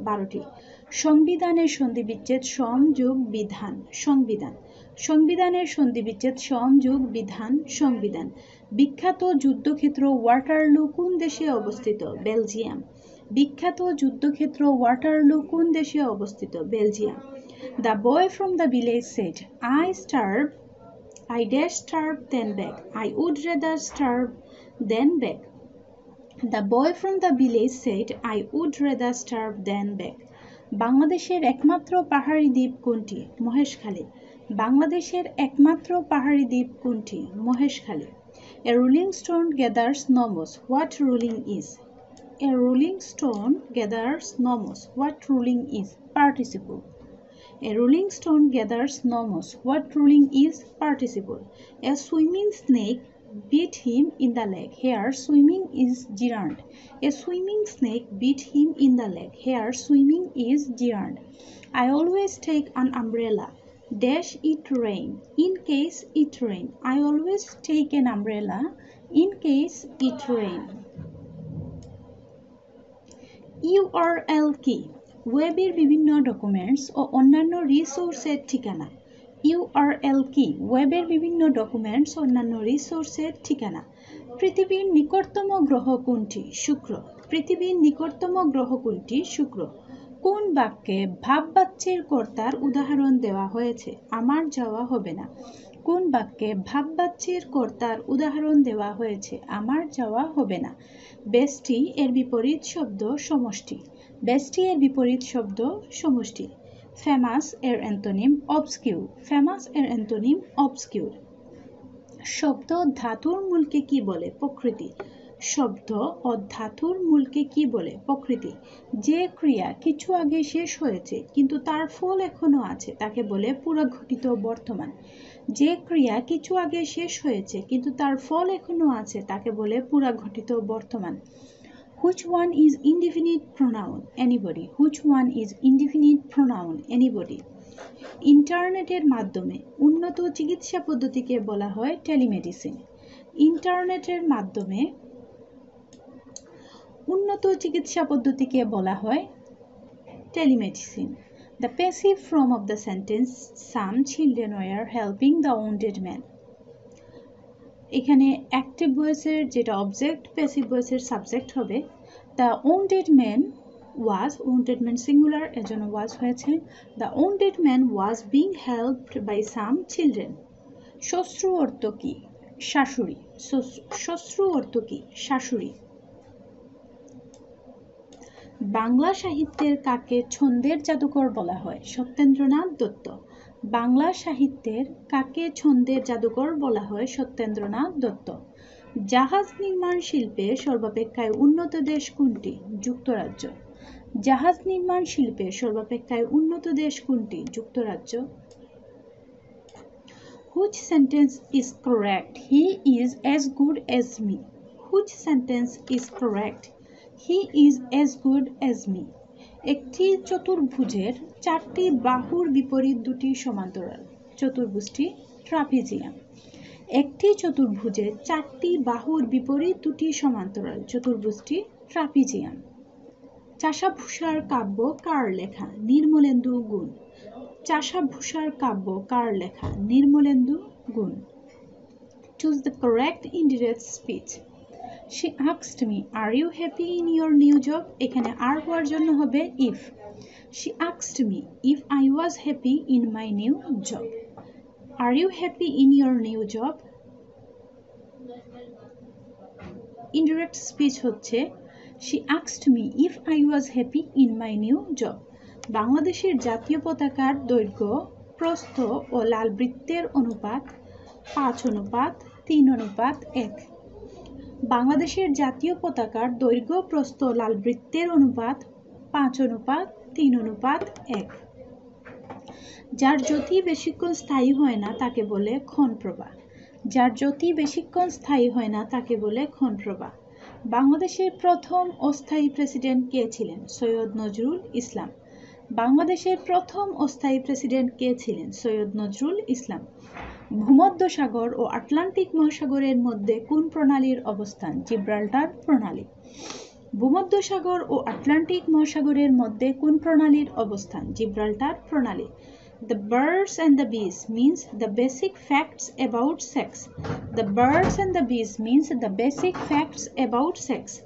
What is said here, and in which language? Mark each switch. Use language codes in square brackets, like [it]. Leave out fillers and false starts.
[bn] 12টি। সংবিধানের সন্ধিবিচ্ছেদ সম যোগ বিধান। সংবিধান। সংবিধানের সন্ধিবিচ্ছেদ সম যোগ বিধান। সংবিধান। বিখ্যাত যুদ্ধক্ষেত্র ওয়াটারলু কোন দেশে অবস্থিত? বেলজিয়াম। বিখ্যাত যুদ্ধক্ষেত্র ওয়াটারলু কোন দেশে অবস্থিত? Belgium. [en] The boy from the village said, I dash starve then beg. I would rather starve than beg. The boy from the village said, I would rather starve than beg. [bn] বাংলাদেশের একমাত্র পাহাড়ি দ্বীপ কোনটি? মহেশখালী। বাংলাদেশের একমাত্র পাহাড়ি দ্বীপ কোনটি? Maheshkhali. [en] A rolling stone gathers no moss. What rolling is? A rolling stone gathers no moss. What rolling is? Participle. A rolling stone gathers no moss. What rolling is? Participle. A swimming snake beat him in the leg. Here swimming is gerund. A swimming snake beat him in the leg. Here swimming is gerund. I always take an umbrella. Dash it rain. In case it rain. I always take an umbrella in case it rain. [bn] URL কি? ওয়েবের বিভিন্ন documents ও অন্যান্য রিসোর্সের ঠিকানা। URL কি? ওয়েবের বিভিন্ন documents, অন্যান্য রিসোর্সের ঠিকানা। পৃথিবীর নিকটতম গ্রহ কোনটি? শুক্র। পৃথিবীর নিকটতম গ্রহ কোনটি? শুক্র। কোন বাক্যে ভাববাচ্যের কর্তার উদাহরণ দেওয়া হয়েছে? আমার যাওয়া হবে না। কোন বাক্যে ভাববাচ্যের কর্তার উদাহরণ দেওয়া হয়েছে? আমার যাওয়া হবে না। ব্যষ্টি এর বিপরীত শব্দ সমষ্টি। ব্যষ্টি এর বিপরীত শব্দ সমষ্টি। ফেমাস এর অ্যান্টোনিম অবস্কিউর। ফেমাস এর অ্যান্টোনিম অবস্কিউর। শব্দ ধাতুর মূলকে কি বলে? প্রকৃতি। শব্দ ও ধাতুর মূলকে কি বলে? প্রকৃতি। যে ক্রিয়া কিছু আগে শেষ হয়েছে কিন্তু তার ফল এখনো আছে তাকে বলে পুরঘটিত বর্তমান। যে ক্রিয়া কিছু আগে শেষ হয়েছে কিন্তু তার ফল এখনো আছে তাকে বলে পুরঘটিত বর্তমান। [en] Which one is indefinite pronoun? Anybody. Which one is indefinite pronoun? Anybody. [bn] ইন্টারনেটের মাধ্যমে উন্নত চিকিৎসা পদ্ধতিকে বলা হয় টেলিমেডিসিন। ইন্টারনেটের মাধ্যমে উন্নত চিকিৎসা পদ্ধতিকে বলা হয় telemedicine. [en] The passive form of the sentence, some children were helping the wounded man. [bn] এখানে অ্যাক্টিভ ভয়েসের যেটা অবজেক্ট, প্যাসিভ ভয়েসের সাবজেক্ট হবে। [en] The wounded man was, wounded man singular [bn] এজন্য [en] was [bn] হয়েছে। [en] The wounded man was being helped by some children. [bn] শ্বশ্রু অর্থ কি? শাশুড়ি। শ্বশ্রু অর্থ কি? শাশুড়ি। বাংলা সাহিত্যের কাকে ছন্দের জাদুকর বলা হয়? সত্যেন্দ্রনাথ দত্ত। বাংলা সাহিত্যের কাকে ছন্দের জাদুকর বলা হয়? সত্যেন্দ্রনাথ দত্ত। জাহাজ নির্মাণ শিল্পে সর্বাপেক্ষায় উন্নত দেশ কোনটি? যুক্তরাজ্য। জাহাজ নির্মাণ শিল্পে সর্বাপেক্ষায় উন্নত দেশ কোনটি? যুক্তরাজ্য। [en] Which sentence is correct? He is as good as me. Which sentence is correct? He is as good as me. [bn] একটি চতুর্ভুজের চারটি বাহুর বিপরীত দুটি সমান্তরাল। চতুর্ভুজটি ট্রাপিজিয়াম। একটি চতুর্ভুজের চারটি বাহুর বিপরীত দুটি সমান্তরাল। চতুর্ভুজটি ট্রাপিজিয়াম। চাষাভূষার কাব্য কার লেখা? নির্মলেন্দু গুণ। চাষাভূষার কাব্য কার লেখা? নির্মলেন্দু গুণ। [en] Choose the correct indirect speech. She asked me, are you happy in your new job? [bn] এখানে আর হওয়ার জন্য হবে if. [en] She asked me if I was happy in my new job. Are you happy in your new job? Indirect speech [bn] হচ্ছে [en] she asked me if I was happy in my new job. [bn] বাংলাদেশের জাতীয় পতাকার দৈর্ঘ্য, প্রস্থ ও লাল বৃত্তের অনুপাত 5:3:1। বাংলাদেশের জাতীয় পতাকার দৈর্ঘ্য, প্রস্থ ও লাল বৃত্তের অনুপাত 5:3:1। যার জ্যোতি বেশিক্ষণ স্থায়ী হয় না তাকে বলে ক্ষণপ্রভা। যার জ্যোতি বেশিক্ষণ স্থায়ী হয় না তাকে বলে ক্ষণপ্রভা। বাংলাদেশের প্রথম অস্থায়ী প্রেসিডেন্ট কে ছিলেন? সৈয়দ নজরুল ইসলাম। বাংলাদেশের প্রথম অস্থায়ী প্রেসিডেন্ট কে ছিলেন? সৈয়দ নজরুল ইসলাম। ভূমধ্যসাগর ও আটলান্টিক মহাসাগরের মধ্যে কোন প্রণালীর অবস্থান? জিব্রাল্টার প্রণালী। ভূমধ্যসাগর ও আটলান্টিক মহাসাগরের মধ্যে কোন প্রণালীর অবস্থান? জিব্রাল্টার প্রণালী। [en] The birds and the bees means the basic facts about sex. The birds and the bees means the basic facts about sex.